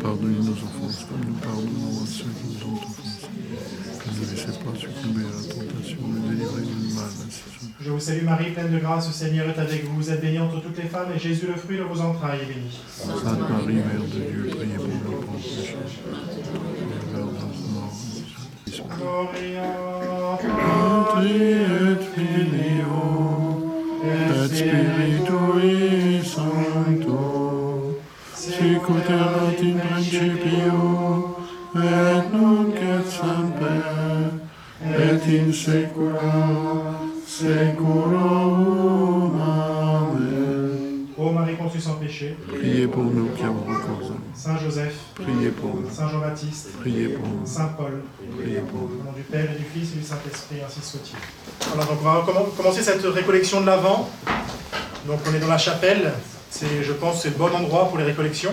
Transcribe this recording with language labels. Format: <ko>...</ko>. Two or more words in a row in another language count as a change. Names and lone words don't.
<fr>Pardonnez nos offenses, comme nous pardonnons à ceux qui nous ont offensés. Ne nous laissez pas succomber à la tentation, mais délivrez-nous du mal. Je vous salue Marie, pleine de grâce, le Seigneur est avec vous. Vous êtes bénie entre toutes les femmes, et Jésus, le fruit de vos entrailles, est béni. Sainte Marie, Mère de Dieu, priez pour nous pauvres pécheurs, et l'heure de notre mort.</fr> <la>Gloria Patri et Filio, et Spiritui Sancto, sicut erat in principio, et nunc et semper, et in saecula saeculorum. Amen.</la> <fr>Ô Marie conçue sans péché, Priez pour nous qui avons recours à vous. Saint Joseph, Priez pour nous. Saint Jean-Baptiste, Priez pour nous. Saint Paul, Priez pour nous. au nom du Père et du Fils et du Saint-Esprit, ainsi soit-il. Voilà, donc on va commencer cette récollection de l'Avent. Donc on est dans la chapelle. Je pense que c'est le bon endroit pour les récollections.</fr>